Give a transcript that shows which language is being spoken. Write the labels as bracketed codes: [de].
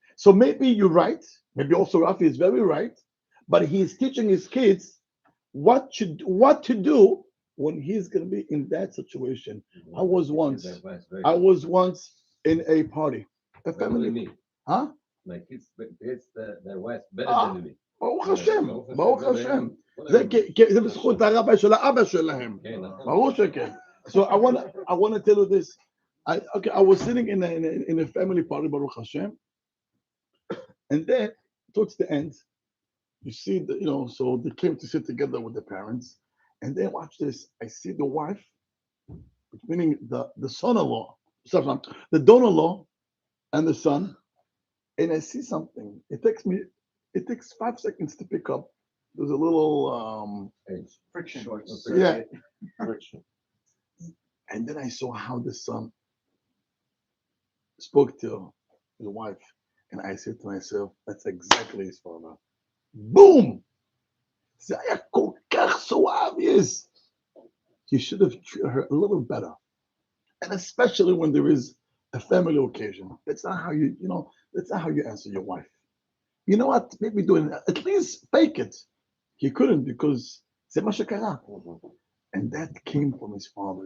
[en] So maybe you're right. Maybe also Rafi is very right. But he's teaching his kids what to do when he's going to be in that situation. I was once in a party. A family. Huh? My kids, their wives better than me. [he] ברוך השם, ברוך השם. זה בזכות הרבי של האבא שלהם. ברור שכן. [en] So I want to tell you this. I was sitting in a family party, Baruch Hashem, and then towards the end, you see so they came to sit together with the parents, and then watch this. I see the wife, meaning the son-in-law, the daughter-in-law, and the son, and I see something. It takes 5 seconds to pick up. There's a little friction. Yeah, friction. And then I saw how the son spoke to his wife, and I said to myself, "That's exactly his father." Boom! [he] זה היה כל כך [en] so obvious. You should have treated her a little better, and especially when there is a family occasion. That's not how That's not how you answer your wife. You know what? Maybe doing at least fake it. He couldn't because [he] זה מה שקרה. [en] And that came from his father.